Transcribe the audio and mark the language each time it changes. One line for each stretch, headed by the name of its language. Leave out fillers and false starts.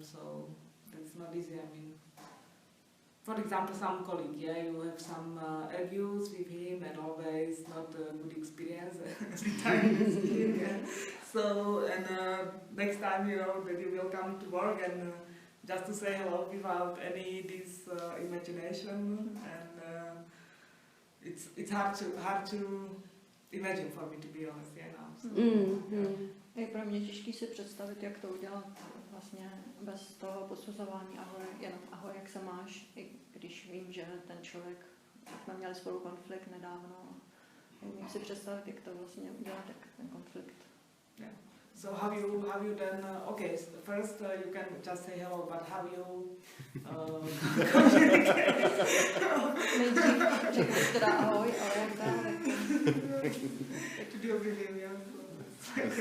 English: So that's not easy. I mean, for example, some colleague, you have some argues with him and always not a good experience every time you see him. Yeah. So, and next time, that you will come to work and just to say hello without any this imagination, and it's hard to imagine for me, to be honest, now. So,
Czech: Je pro mě těžké si představit, jak to udělat vlastně bez toho posuzování ahoj, jenom ahoj, jak se máš, i když vím, že ten člověk, jsme měli spolu konflikt nedávno, umím si představit, jak to vlastně udělat, jak ten konflikt.
English: Yeah. So how you then, okay, first you can just say hello, but how you communicate?
Czech: Nejdřív řekneš teda ahoj, ale jak dále, Jak to
English: deal with him, yeah.